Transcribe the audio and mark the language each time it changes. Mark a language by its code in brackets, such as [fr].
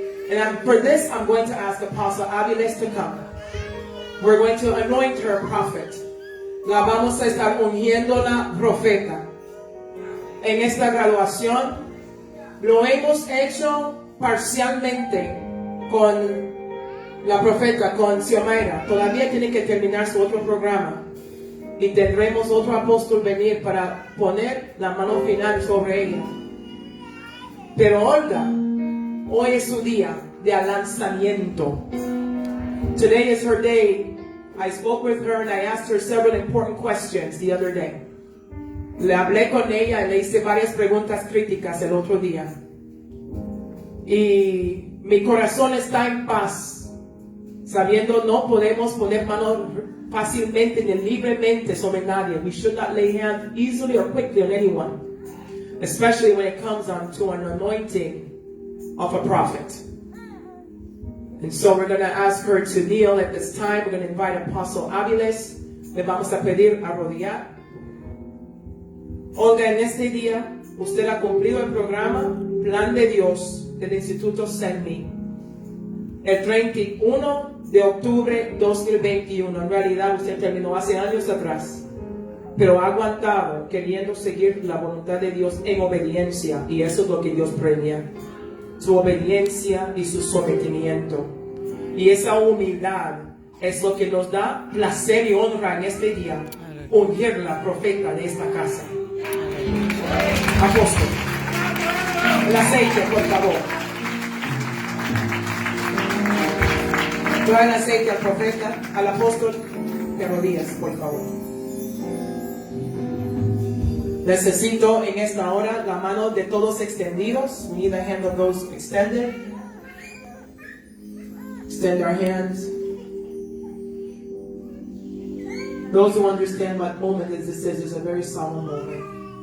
[en] And for this, I'm going to ask Apostle Aviles to come. We're going to anoint her prophet. [es] La vamos a estar ungiéndola profeta. En esta graduación lo hemos hecho parcialmente con la profeta, con Xiomara. Todavía tiene que terminar su otro programa. Y tendremos otro apóstol venir para poner la mano final sobre ella. Pero Olga, hoy es su día de lanzamiento. [en] Today is her day. I spoke with her and I asked her several important questions the other day. [es] Le hablé con ella y le hice varias preguntas críticas el otro día. Y mi corazón está en paz, sabiendo no podemos poner mano fácilmente ni libremente sobre nadie. [en] We should not lay hands easily or quickly on anyone, especially when it comes on to an anointing of a prophet. And so we're going to ask her to kneel at this time. We're going to invite Apostle Aviles. [es] Le vamos a pedir arrodillar. Olga, en este día, usted ha cumplido el programa Plan de Dios del Instituto Send Me. El 31 de octubre 2021. En realidad, usted terminó hace años atrás. Pero ha aguantado queriendo seguir la voluntad de Dios en obediencia. Y eso es lo que Dios premia. Su obediencia y su sometimiento. Y esa humildad es lo que nos da placer y honra en este día. Ungir la profeta de esta casa. Apóstol, el aceite, por favor. Trae el aceite al profeta, al apóstol, de rodillas, por favor. Necesito en esta hora la mano de todos extendidos. [en] We need the hand of those extended. Extend our hands. Those who understand what moment this is, it's a very solemn moment.